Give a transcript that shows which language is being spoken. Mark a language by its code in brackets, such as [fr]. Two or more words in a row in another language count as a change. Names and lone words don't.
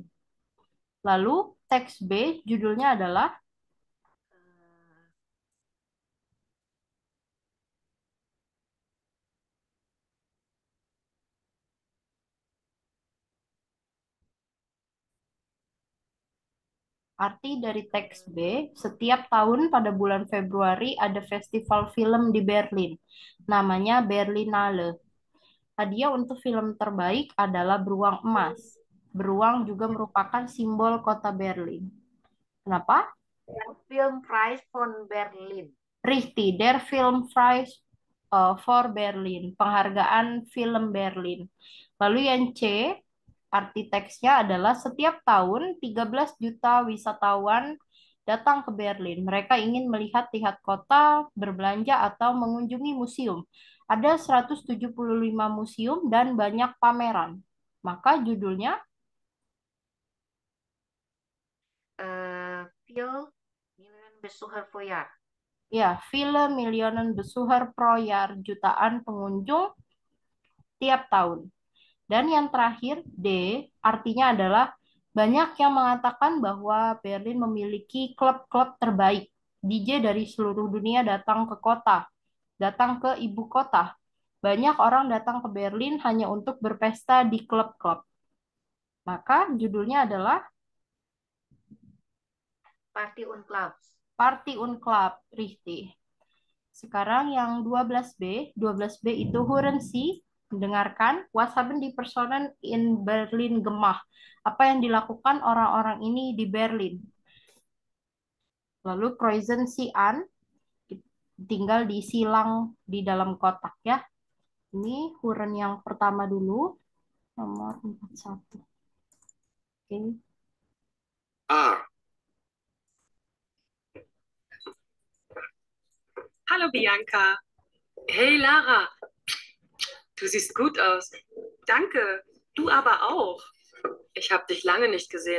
[id] Lalu teks B judulnya adalah arti dari teks B, setiap tahun pada bulan Februari ada festival film di Berlin. Namanya Berlinale. Hadiah untuk film terbaik adalah beruang emas. Beruang juga merupakan simbol kota Berlin. Kenapa? [de] Filmpreis von Berlin. Richtig, der Filmpreis for Berlin. [id] Penghargaan film Berlin. Lalu yang C, arti teksnya adalah setiap tahun 13 juta wisatawan datang ke Berlin. Mereka ingin melihat-lihat kota, berbelanja, atau mengunjungi museum. Ada 175 museum dan banyak pameran. Maka judulnya [de] Phil Million Besucher pro Jahr. ya, Viele Millionen Besucher pro Jahr, [id] jutaan pengunjung tiap tahun. Dan yang terakhir, D, artinya adalah banyak yang mengatakan bahwa Berlin memiliki klub-klub terbaik. DJ dari seluruh dunia datang ke kota, datang ke ibu kota. Banyak orang datang ke Berlin hanya untuk berpesta di klub-klub. Maka judulnya adalah [de] Party und Clubs. Party und Club, richtig. [id] Sekarang yang 12B, 12B itu [de] hören Sie, mendengarkan, was haben die Personen in Berlin gemacht? [id] Apa yang dilakukan orang-orang ini di Berlin? [de] Lalu kreuzen Sie an, [id] tinggal disilang di dalam kotak ya. Ini hören yang pertama dulu, nomor 41. Oke. A. [de] Hallo Bianca. Hey Lara. Du siehst gut aus. Danke. Du aber auch. Ich habe dich lange nicht gesehen.